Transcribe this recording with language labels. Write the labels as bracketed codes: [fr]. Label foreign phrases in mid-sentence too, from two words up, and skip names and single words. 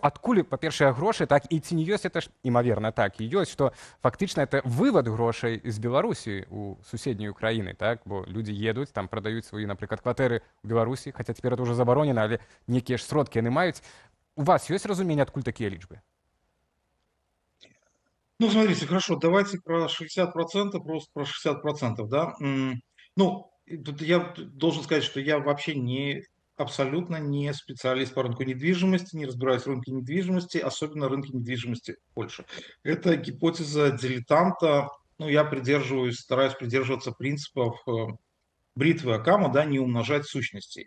[be] Адкуль, па-першае, грошы, так і ці не ёсць, это ж, імаверна, так і ёсць, што фактычна это вывад грошай з Беларусі ў суседнюю краіны, так, бо людзі едуць, там прадаюць свае, напрыклад, кватэры ў Беларусі, хаця цяпер это ўжо забаронена, але нейкія ж сродкі яны маюць. У вас ёсць разуменне, адкуль такія лічбы? [ru] Ну, смотрите, хорошо, давайте про 60%, просто про 60%, да. Ну, тут я должен сказать, что я вообще абсолютно не специалист по рынку недвижимости, не разбираюсь в рынке недвижимости, особенно рынке недвижимости в Польше. Это гипотеза дилетанта. Ну, я стараюсь придерживаться принципов бритвы Оккама, да, не умножать сущностей.